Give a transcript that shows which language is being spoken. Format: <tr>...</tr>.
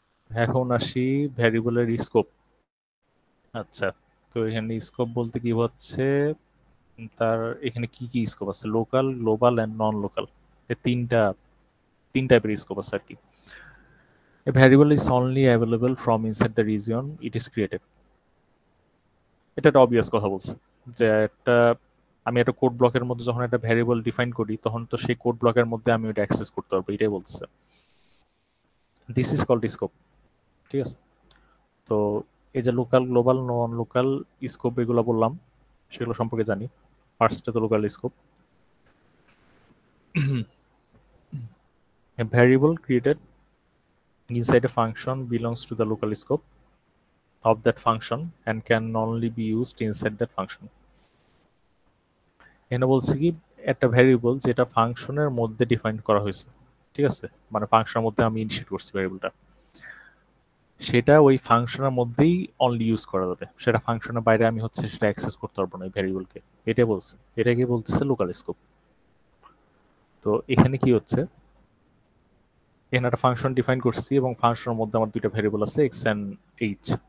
<bn>এখন আসি ভ্যারিয়েবলের স্কোপ। আচ্ছা, তো এখানে স্কোপ বলতে কি হচ্ছে, তার এখানে কি কি স্কোপ আছে, local, global and non local, তিনটা তিন টাইপের স্কোপ আছে আর কি।</bn> <en>A variable is only available from inside the region it is created.</en> <bn>এটা একটা অবভিয়াস কথা বলছে, যে আমি একটা কোড ব্লকের মধ্যে যখন একটা ভ্যারিয়েবল ডিফাইন করি তখন তো সেই কোড ব্লকের মধ্যে আমি ওটা অ্যাক্সেস করতে পারবো, এটাই বলছে।</bn> <en>This is called scope.</en> <bn>ঠিক আছে, তো এই যে লোকাল, গ্লোবাল, নন লোকাল স্কোপ এগুলো বললাম, সেগুলো সম্পর্কে জানি। ফার্স্টে তো local scope.</bn> <en>A variable created inside a function belongs to the local scope of that function and can only be used inside that function.</en> <bn>এখানে বলছি কি, একটা ভ্যারিয়েবল যেটা ফাংশনের মধ্যে ডিফাইন করা হয়েছে, ঠিক আছে, মানে ফাংশনের মধ্যে আমি ইনিশিয়েট করছি ভ্যারিয়েবলটা, সেটা ওই ফাংশনের মধ্যেই অনলি ইউজ করা যাবে, সেটা ফাংশনের বাইরে আমি হচ্ছে সেটা অ্যাক্সেস করতে পারবো না এই ভ্যারিয়েবলকে। এটা বলছে, এটাকে বলতেছে লোকাল স্কোপ। তো এখানে কি হচ্ছে, এখানে একটা ফাংশন ডিফাইন করছি এবং ফাংশনের মধ্যে আমার দুইটা ভ্যারিয়েবল আছে এক্স এন্ড এইচ।</bn>